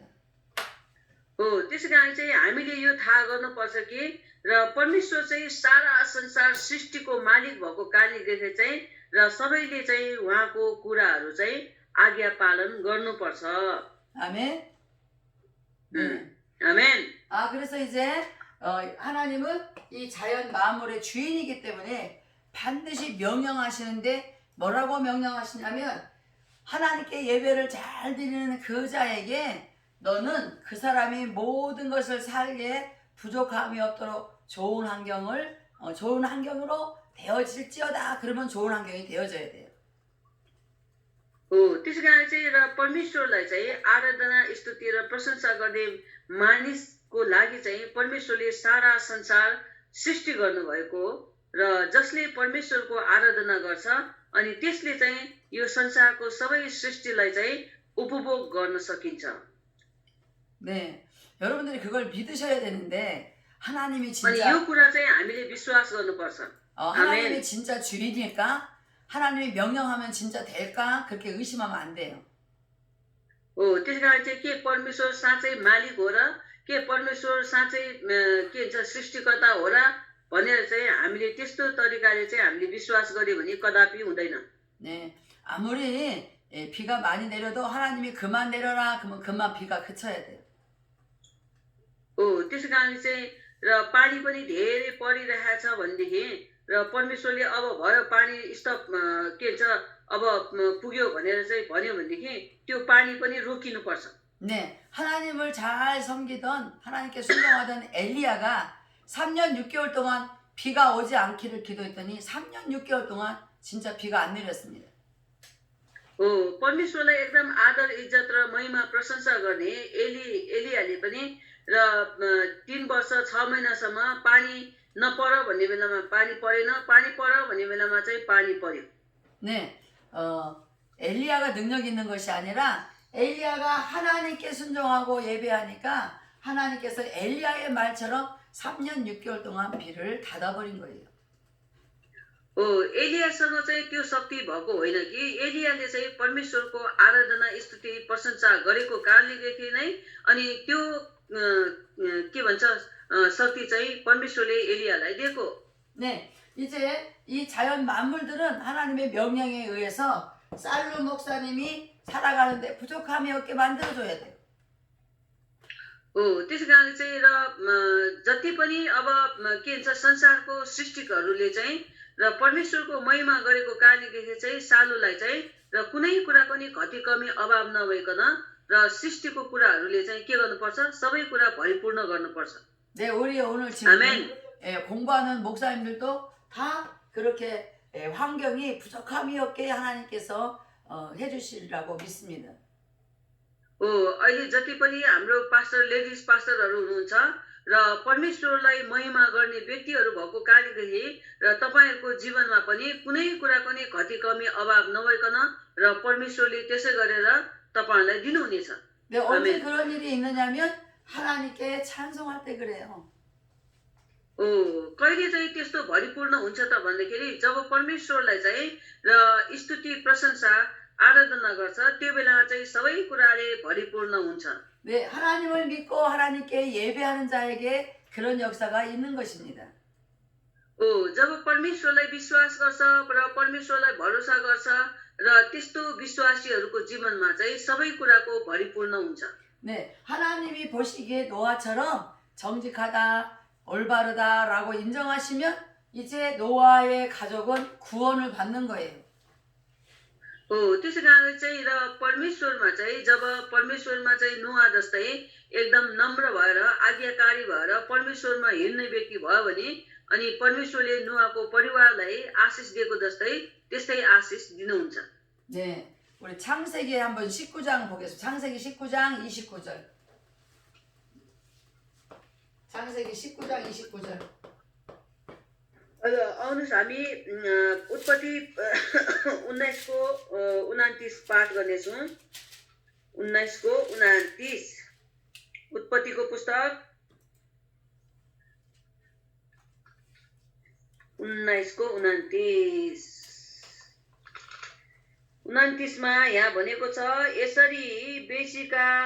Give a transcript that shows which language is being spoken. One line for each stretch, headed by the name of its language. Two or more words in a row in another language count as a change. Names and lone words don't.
Nepali: त्यसै कारण चाहिँ हामीले यो थाहा गर्नुपर्छ कि र परमेश्वर चाहिँ सारा संसार सृष्टिको मालिक भएको कारणले चाहिँ र सबैले चाहिँ उहाँको कुराहरू चाहिँ आज्ञा पालन गर्नुपर्छ
Korean: 아멘.
Nepali: आमेन
Korean: 그래서 이제 하나님은 이 자연 만물의 주인이기 때문에 반드시 명령하시는데 뭐라고 명령하시냐면 하나님께 예배를 잘 드리는 그 자에게 너는 그 사람이 모든 것을 살기에 부족함이 없도록 좋은 환경으로 되어질지어다. 그러면 좋은 환경이 되어져야 돼요.
Nepali: त्यसै कारण चाहिँ र परमेश्वरलाई चाहिँ आराधना स्तुति र प्रशंसा गर्ने मानिसको लागि चाहिँ परमेश्वरले सारा संसार सृष्टि गर्नुभएको र जसले परमेश्वरको आराधना गर्छ अनि त्यसले चाहिँ यो संसारको सबै सृष्टिलाई चाहिँ उपभोग गर्न सकिन्छ
Korean: 네, 여러분들이 그걸 믿으셔야 되는데 하나님이
Nepali: अनि
Korean: 진짜
Nepali: यो कुरा चाहिँ हामीले विश्वास गर्नुपर्छ
Korean: 하나님이 진짜 주인일까? 하나님이 명령하면 진짜 될까? 그렇게 의심하면 안 돼요.
Nepali: त्यसै कारण चाहिँ के परमेश्वर साँच्चै मालिक हो र के परमेश्वर साँच्चै के भन्छ सृष्टिकर्ता हो र भनेर चाहिँ हामीले त्यस्तो तरिकाले चाहिँ हामीले विश्वास गर्यो भने कदापि हुँदैन
Korean: 네, 아무리 비가 많이 내려도 하나님이 그만 내려라 그러면 그만 비가 그쳐야 돼요.
Nepali: त्यसै कारणले चाहिँ र पानी पनि धेरै परिरहेछ भनेदेखि र परमेश्वरले अब भयो पानी स्टप के भन्छ अब पुग्यो भनेर चाहिँ भन्यो भनेदेखि त्यो पानी पनि रोकिनुपर्छ
Korean: 네, 하나님을 잘 섬기던 하나님께 순종하던 엘리야가 3년 6개월 동안 비가 오지 않기를 기도했더니 3년 6개월 동안 진짜 비가 안 내렸습니다.
Nepali: परमेश्वरलाई एकदम आदर इज्जत र महिमा प्रशंसा गर्ने एलियाले पनि र 3 वर्ष 6 महिनासम्म पानी नपर भन्ने बेलामा पानी परेन पानी पर भन्ने बेलामा चाहिँ पानी पर्यो
Korean: 네, 엘리야가 능력 있는 것이 아니라 엘리야가 하나님께 순종하고 예배하니까 하나님께서 엘리야의 말처럼 3년 6개월 동안 비를 닫아버린 거예요.
Nepali: एलियासँग चाहिँ त्यो शक्ति भएको होइन कि एलियाले चाहिँ परमेश्वरको आराधना स्तुति प्रशंसा गरेको कारणले नै अनि त्यो के भन्छ शक्ति चाहिँ परमेश्वरले एलियालाई दिएको
Korean: 네, 이제 이 자연 만물들은 하나님의 명령에 의해서 살루 목사님이 살아가는데 부족함이 없게 만들어줘야 돼요.
Nepali: हो त्यसै कारण चाहिँ र जति पनि अब के भन्छ संसारको सृष्टिकहरूले चाहिँ र परमेश्वरको महिमा गरेको कारणले चाहिँ सालुलाई चाहिँ र कुनै कुराको नि घटी कमी अभाव नभइकन र सृष्टिको कुराहरूले चाहिँ के गर्नुपर्छ सबै कुरा परिपूर्ण गर्नुपर्छ.
Korean: 네, 우리 오늘 지금 아멘. 공부하는 목사님들도 다 그렇게 환경이 부족함이 없게 하나님께서 해주시리라고 믿습니다.
Nepali: अहिले जति पनि हाम्रो
English: pastor ladies
Nepali: पास्टरहरू हुनुहुन्छ र परमेश्वरलाई महिमा गर्ने व्यक्तिहरू भएको कारणले र तपाईहरुको जीवनमा पनि कुनै कुराको नि घटी कमी अभाव नभइकन र परमेश्वरले त्यसै गरेर तपाईहरुलाई दिनुहुनेछ.
Korean: 네, 언제 아멘. 그런 일이 있느냐면 하나님께 찬송할 때 그래요.
Nepali: कहिले चाहिँ त्यस्तो भरिपूर्ण हुन्छ त भन्दाखेरि जब परमेश्वरलाई चाहिँ र स्तुति प्रशंसा आराधना गर्छ त्यो बेलामा चाहिँ सबै कुराले भरिपूर्ण हुन्छ.
Korean: 네, 하나님을 믿고 하나님께 예배하는 자에게 그런 역사가 있는 것입니다.
Nepali: जब परमेश्वरलाई विश्वास गर्छ र परमेश्वरलाई भरोसा गर्छ र त्यस्तो विश्वासीहरूको जीवनमा चाहिँ सबै कुराको भरिपूर्ण हुन्छ.
Korean: 네, 하나님이 보시기에 노아처럼 정직하다, 올바르다라고 인정하시면 이제 노아의 가족은 구원을 받는 거예요.
Nepali: त्यसै कारण चाहिँ र परमेश्वरमा चाहिँ जब परमेश्वरमा चाहिँ नुहा जस्तै एकदम नम्र भएर आज्ञाकारी भएर परमेश्वरमा हिँड्ने व्यक्ति भयो भने अनि परमेश्वरले नुहाको परिवारलाई आशिष दिएको जस्तै त्यस्तै आशिष दिनुहुन्छ.
Korean: 네, 우리 창세기 한번 19장 보겠습니다. 창세기 19장 29절. 창세기 19장 29절.
Nepali: आउनुहोस् हामी उत्पत्ति 19 को 29 पाठ गर्नेछौँ. 19 को 29 उत्पत्तिको पुस्तक 19 को 29 29 मा यहाँ भनेको छ यसरी बेसीका